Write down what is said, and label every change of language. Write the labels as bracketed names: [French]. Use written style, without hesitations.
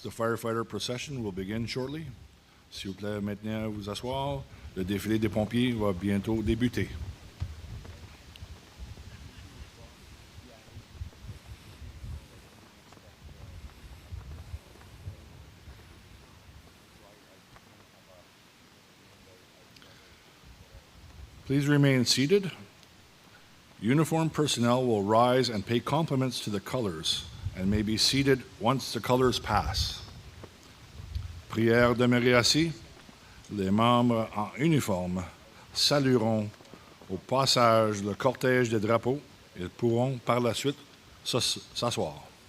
[English] The firefighter procession will begin shortly. [French] S'il vous plaît, maintenant vous asseoir. Le défilé des pompiers va bientôt débuter. [English] Please remain seated. Uniformed personnel will rise and pay compliments to the colors and may be seated once the colors pass. [French] Prière demeurer assis. Les membres en uniforme salueront au passage le cortège des drapeaux. Ils pourront par la suite s'asseoir.